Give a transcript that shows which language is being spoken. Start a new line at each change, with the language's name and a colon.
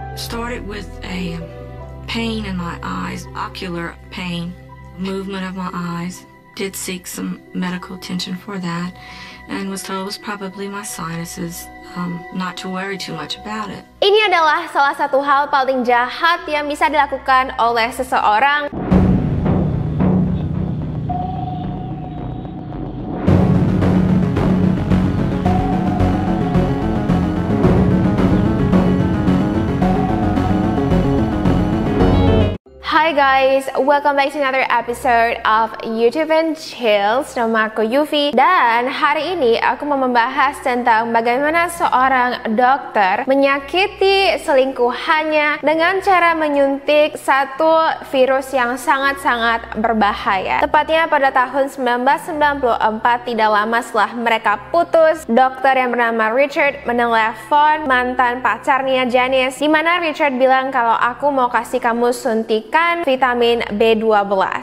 English: Started with a pain in my eyes, ocular pain, movement of my eyes. Did seek some medical attention for that and was told it was probably my sinuses, not to worry too much about it.
Indonesian: Ini adalah salah satu hal paling jahat yang bisa dilakukan oleh seseorang. Hi guys, welcome back to another episode of YouTube and Chills. Nama aku Yufi dan hari ini aku mau membahas tentang bagaimana seorang dokter menyakiti selingkuhannya dengan cara menyuntik satu virus yang sangat-sangat berbahaya. Tepatnya pada tahun 1994, tidak lama setelah mereka putus, dokter yang bernama Richard menelepon mantan pacarnya Janice, di mana Richard bilang kalau aku mau kasih kamu suntikan vitamin B12.